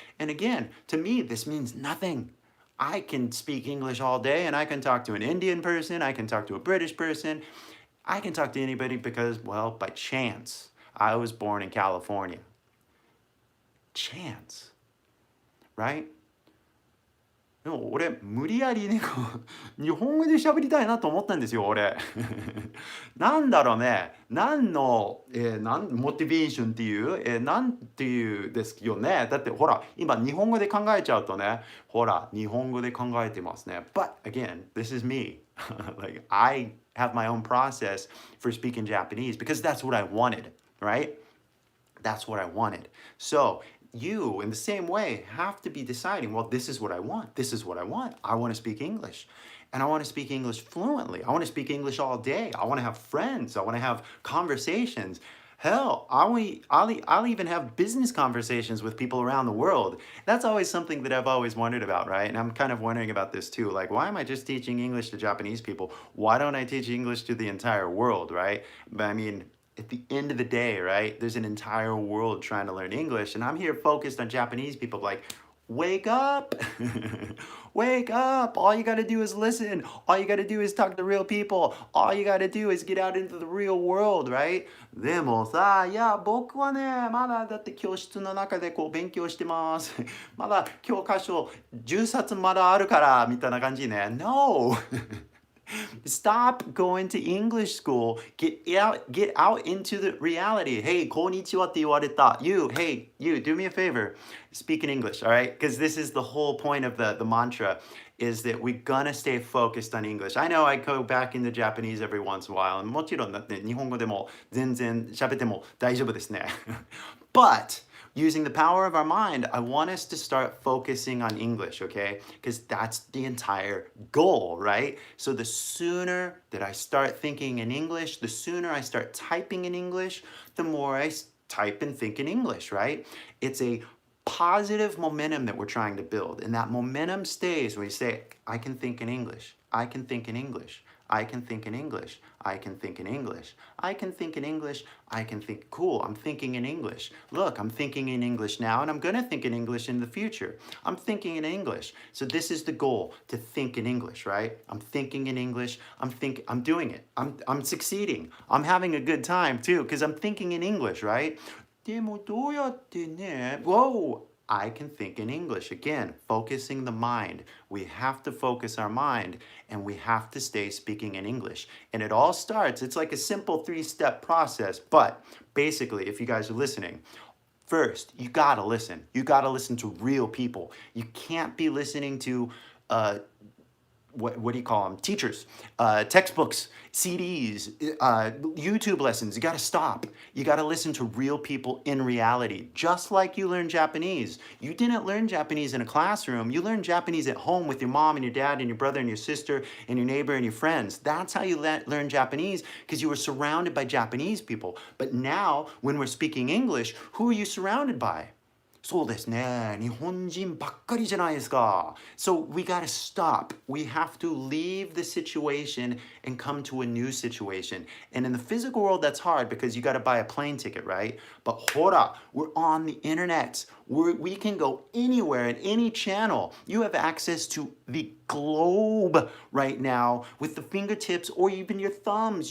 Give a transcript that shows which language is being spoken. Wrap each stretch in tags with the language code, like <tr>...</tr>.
<en>And again, to me, this means nothing. I can speak English all day and I can talk to an Indian person, I can talk to a British person, I can talk to anybody because, well, by chance, I was born in California. Chance, right?</en> <ja>でも俺無理やりね日本語で喋りたいなと思ったんですよ俺なんだろうね何の、モチベーションっていう、なんていうですよねだってほら今日本語で考えちゃうとねほら日本語で考えてますね</ja> <en>But again, this is me like I have my own process for speaking Japanese because that's what I wanted, right? That's what I wanted. So you, in the same way, have to be deciding, well, this is what I want. This is what I want. I want to speak English. And I want to speak English fluently. I want to speak English all day. I want to have friends. I want to have conversations. Hell, I'll even have business conversations with people around the world. That's always something that I've always wondered about, right? And I'm kind of wondering about this too. Like, why am I just teaching English to Japanese people? Why don't I teach English to the entire world, right? But I mean, at the end of the day, right, there's an entire world trying to learn English, and I'm here focused on Japanese people like, wake up, wake up, all you gotta do is listen, all you gotta do is talk to real people, all you gotta do is get out into the real world, right?</en> <ja>でもさ、いや、僕はね、まだだって教室の中でこう勉強してます。まだ教科書10冊まだあるから、みたいな感じね。</ja> <en>No! Stop going to English school. Get out into the reality.</en> <ja>Hey, こんにちはって言われた.</ja> <en>Hey, you, do me a favor. Speak in English, all right? Because this is the whole point of the mantra is that we're gonna stay focused on English. I know I go back into Japanese every once in a while.</en> <ja>もちろんだって日本語でも全然喋っても大丈夫ですね。</ja> <en>But using the power of our mind, I want us to start focusing on English, okay? Because that's the entire goal, right? So the sooner that I start thinking in English, the sooner I start typing in English, the more I type and think in English, right? It's a positive momentum that we're trying to build. And that momentum stays when we say, I can think in English. I can think in English. I can think in English. I can think in English. I can think in English. I can think, cool, I'm thinking in English. Look, I'm thinking in English now, and I'm going to think in English in the future. I'm thinking in English. So this is the goal, to think in English, right? I'm thinking in English. I'm doing it. I'm succeeding. I'm having a good time too, because I'm thinking in English, right?</en> <ja>でもどうやってね、Whoa!</ja> <en>I can think in English. Again, focusing the mind. We have to focus our mind and we have to stay speaking in English. And it all starts, it's like a simple 3-step process. But basically, if you guys are listening, first, you gotta listen. You gotta listen to real people. You can't be listening to what do you call them? Teachers, textbooks, CDs, YouTube lessons. You got to stop. You got to listen to real people in reality, just like you learn Japanese. You didn't learn Japanese in a classroom. You learned Japanese at home with your mom and your dad and your brother and your sister and your neighbor and your friends. That's how you learn Japanese, because you were surrounded by Japanese people. But now, when we're speaking English, who are you surrounded by?</en> <ja>そうですね。日本人ばっかりじゃないですか。</ja> <en>So we gotta stop. We have to leave the situation and come to a new situation. And in the physical world, that's hard because you gotta buy a plane ticket, right? But ほら, we're on the internet. We can go anywhere at any channel. You have access to the globe right now with the fingertips or even your thumbs.</en>